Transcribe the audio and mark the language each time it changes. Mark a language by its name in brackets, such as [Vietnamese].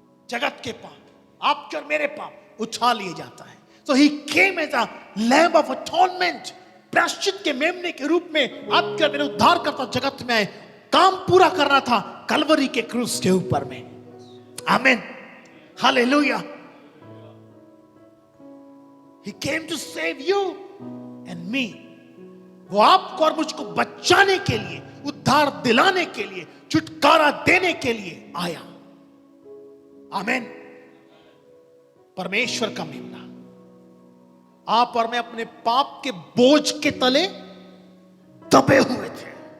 [Hindi] जगत के पाप, आपके और मेरे पाप उठा लिए जाता है। [English] So he came as a lamb of atonement, [Hindi] प्रायश्चित के मेमने के रूप में आपके और मेरे उद्धार करता जगत में आए। काम पूरा करना था कलवरी के क्रूस के ऊपर में। आमीन, hallelujah. [English] He came to save you and me. [Hindi] वो आपको और मुझको बचाने के लिए, उद्धार दिलाने के लिए, छुटकारा देने के लिए आया। आमीन। परमेश्वर का मेमना। आप और मैं अपने पाप के बोझ के तले दबे हुए थे।